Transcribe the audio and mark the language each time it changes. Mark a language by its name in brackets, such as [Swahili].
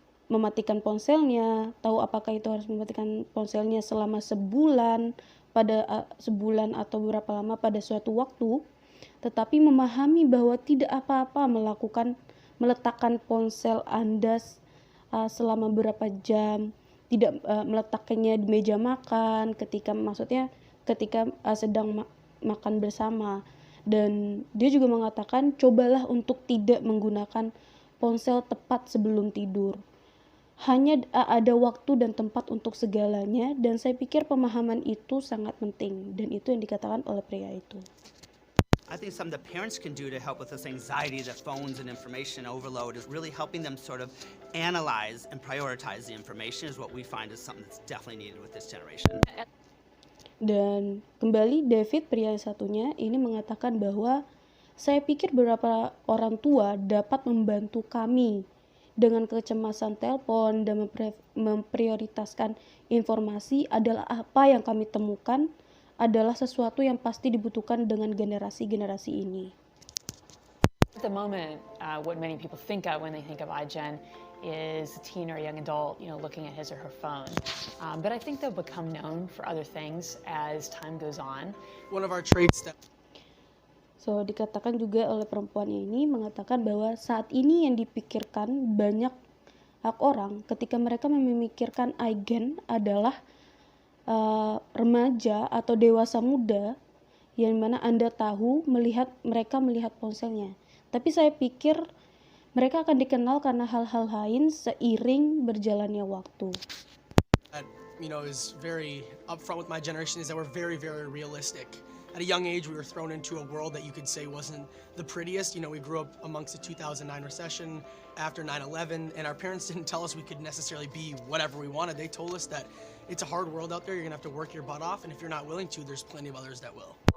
[Indonesian] mematikan ponselnya, tahu apakah itu harus mematikan ponselnya selama sebulan atau beberapa lama pada suatu waktu, tetapi memahami bahwa tidak apa-apa meletakkan ponsel Anda selama beberapa jam, tidak meletakkannya di meja makan ketika sedang makan bersama. Dan dia juga mengatakan, cobalah untuk tidak menggunakan ponsel tepat sebelum tidur. Hanya ada waktu dan tempat untuk segalanya, dan saya pikir pemahaman itu sangat penting, dan itu yang dikatakan oleh pria itu. [English] I think something that parents can do to help with this anxiety that phones and information overload is really helping them sort of analyze and prioritize the information is what we find is something that's definitely needed with this generation. [Indonesian] Dan kembali David, pria satunya, ini mengatakan bahwa saya pikir beberapa orang tua dapat membantu kami dengan kecemasan telepon dan memprioritaskan informasi adalah apa yang kami temukan adalah sesuatu yang pasti dibutuhkan dengan generasi-generasi ini. [English] At the moment, what many people think of when they think of iGen is a teen or a young adult, looking at his or her phone. But I think they'll become known for other things as time goes on. One of our traits that [Indonesian] dikatakan juga oleh perempuan ini mengatakan bahwa saat ini yang dipikirkan banyak orang ketika mereka memikirkan iGen adalah remaja atau dewasa muda yang mana Anda tahu mereka melihat ponselnya. Tapi saya pikir mereka akan dikenal karena hal-hal lain seiring berjalannya waktu. [English] that, is very upfront with my generation is that we're very, very realistic. At a young age, we were thrown into a world that you could say wasn't the prettiest. We grew up amongst the 2009 recession after 9/11, and our parents didn't tell us we could necessarily be whatever we wanted. They told us that it's a hard world out there. You're gonna have to work your butt off, and if you're not willing to, there's plenty of others that will.